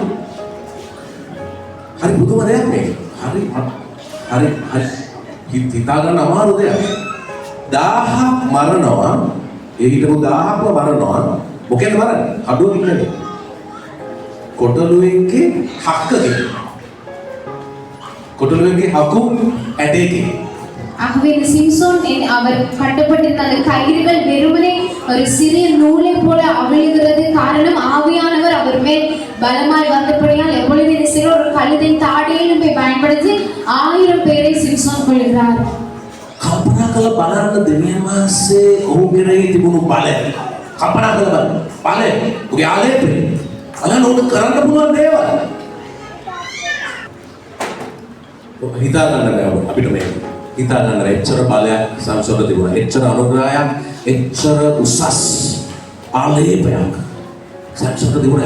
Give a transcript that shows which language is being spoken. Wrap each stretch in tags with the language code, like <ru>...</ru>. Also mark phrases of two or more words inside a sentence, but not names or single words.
<si>හරි පුදුම දෙයක් මේක. හරි හිතා ගන්න අමාරු දෙයක්. 1000ක් මරනවා. ඒ හිටපු 1000ක්ම මරනවා. මොකෙන්ද මරන්නේ? කඩුවකින් නෙමෙයි. කොටලුවෙන්ගේ හක්කකින්. කොටලුවෙන්ගේ හකු ඇටේකින්.</si> <ta>ஆகவே இந்த சிம்சோன் அவர் கட்டப்பட்டிருந்த அந்த கயிறுகள் வெறுமனே ஒரு சிறிய நூலை போல அவிழ்கிறது. காரணம் ஆவியானவர் அவர் மேல் பலமாய் வந்தபடியால் எப்பொழுது இந்த சிறு ஒரு கழுதின் தாடியிலும் போய் பயன்படுத்தி 1000 பேரை சிம்சோன் கொள்கிறார்.</ta> <si>කල්පනා කරලා බලන්න දෙවියන් වහන්සේ ඔහු කෙරෙහි තිබුණු බලය. කල්පනා කරලා බලය. ඔහුගේ ආලේපය. බලන්න ඔහුට කරන්න පුළුවන් දේවල්. හිතා ගන්න බෑ අපිට මේක. හිතා ගන්න එච්චර බලයක් සම්සෝද තිබුණා. එච්චර අනුග්‍රහයක්, එච්චර උසස් ආලේපයක් සම්සෝද තිබුණා.</si>